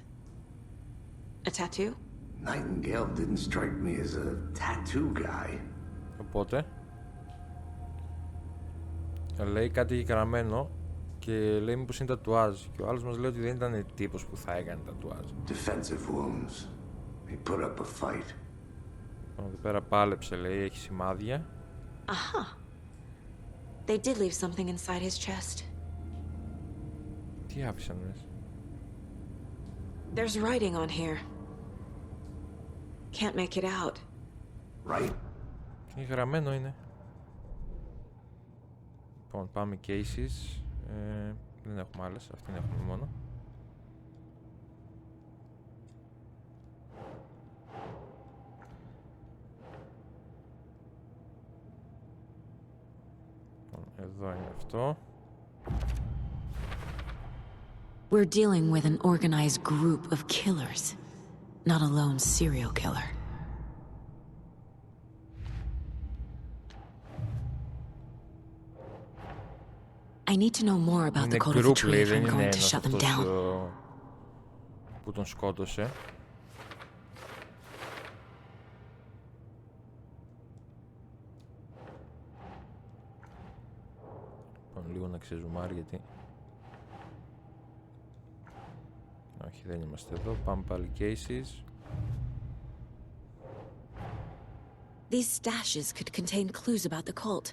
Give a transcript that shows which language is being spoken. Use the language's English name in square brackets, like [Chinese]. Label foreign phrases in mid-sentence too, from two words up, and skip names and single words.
[English] A tattoo? Nightingale didn't strike me as a tattoo guy. [Greek] Οπότε λέει κάτι γραμμένο και λέει μήπως είναι τατουάζ. Και ο άλλος μας λέει ότι δεν ήταν τύπος που θα έκανε τατουάζ. [English] Defensive wounds. He put up a fight. [Greek] Εδώ πέρα πάλεψε, λέει, έχει σημάδια. [English] Aha. They did leave something inside his chest. [Greek] Τι άφησαν, λες? [English] There's writing on here. Can't make it out. Right? [Greek] Τι γραμμένο είναι. Λοιπόν, πάμε cases. Δεν έχουμε άλλες, αυτήν έχουμε μόνο. Εδώ είναι αυτό. [English] We're dealing with an organized group of killers, not a lone serial killer. I need to know more about the [Greek] Είναι [English] code of the group, tree [Greek] λέει, [English] if [Greek] δεν [English] I'm [Greek] είναι [English] going to [Greek] ένας [English] shut them [Greek] αυτός [English] down. [Greek] που τον σκότωσε. Λοιπόν, λίγο να ξεζουμάρει γιατί... Όχι, δεν είμαστε εδώ. Πάμε πάλι cases. [English] These stashes could contain clues about the cult.